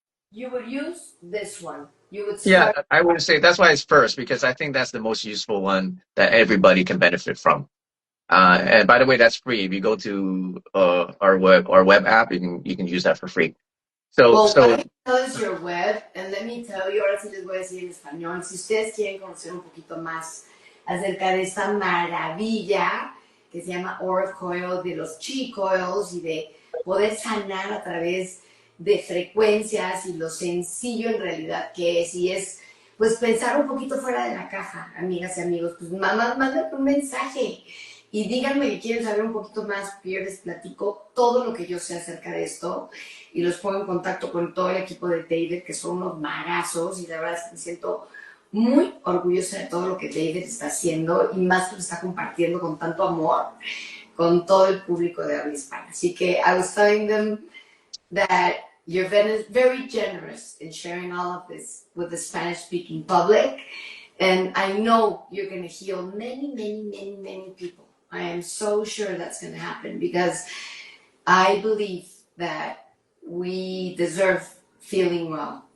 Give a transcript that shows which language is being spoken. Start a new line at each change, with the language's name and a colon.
English: You would use this one. You would Yeah, start. I would say that's why it's first, because I think that's the most useful one that everybody can benefit from. And by the way, that's free. If you go to our web app, you can use that for free. So Well, why don't so you tell us your web? And let me tell you,
Spanish: ahora sí les voy a decir en español, si ustedes quieren conocer un poquito más acerca de esta maravilla que se llama Aura Coil, de los chi coils y de poder sanar a través de frecuencias y lo sencillo en realidad que es, y es pues pensar un poquito fuera de la caja, amigas y amigos, pues mamá, mándenme un mensaje y díganme que quieren saber un poquito más, que yo les platico todo lo que yo sé acerca de esto y los pongo en contacto con todo el equipo de David, que son unos magazos, y la verdad es que me siento muy orgullosa de todo lo que David está haciendo y más que lo está compartiendo con tanto amor con todo el público de habla hispana. Así que
English: I was telling them that you're very generous in sharing all of this with the Spanish-speaking public, and I know you're going to heal many, many, many, many people. I am so sure that's going to happen because I believe that we deserve feeling well.